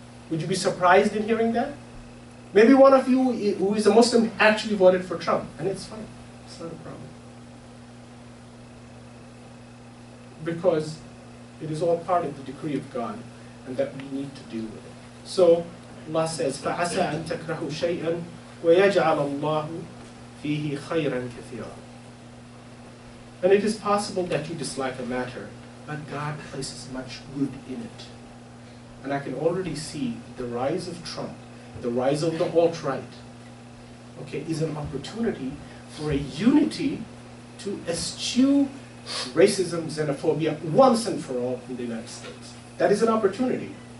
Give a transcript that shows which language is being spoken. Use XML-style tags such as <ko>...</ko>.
<en>Would you be surprised in hearing that? Maybe one of you who is a Muslim actually voted for Trump, and it's fine. It's not a problem. Because it is all part of the decree of God, and that we need to deal with it. So Allah says,</en> <ar>فَعَسَىٰ أَن تَكْرَهُ شَيْئًا وَيَجْعَلَ اللَّهُ فِيهِ خَيْرًا كَثِيرًا.</ar> <en>And it is possible that you dislike a matter, but God places much good in it. And I can already see the rise of Trump, the rise of the alt-right, okay, is an opportunity for a unity to eschew racism, xenophobia, once and for all in the United States. That is an opportunity.</en>